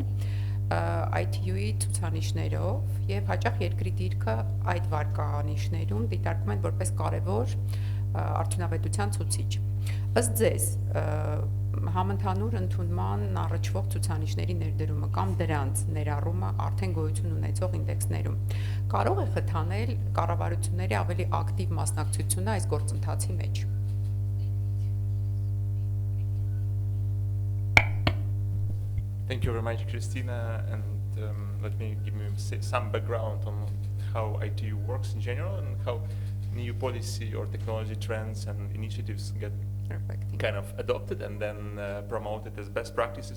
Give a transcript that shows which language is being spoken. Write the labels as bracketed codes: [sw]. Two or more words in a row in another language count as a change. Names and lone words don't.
[hy] են ITU-ի ցուցանիշներով եւ հաճախ երկրի դիրքը այդ վարկանիշներում դիտարկվում են որպես կարևոր արդյունավետության ցուցիչ։ Ըստ ձեզ, համընդհանուր ընդունման առաջվող ցուցանիշների ներդրումը կամ դրանց ներառումը արդեն գոյություն ունեցող ինդեքսներում կարող է խթանել կառավարությունների ավելի ակտիվ մասնակցությունը այս գործընթացի մեջ։ [en] Thank you very much, Christina, and let me give you some background on how ITU works in general and how new policy or technology trends and initiatives get kind of adopted and then promoted as best practices.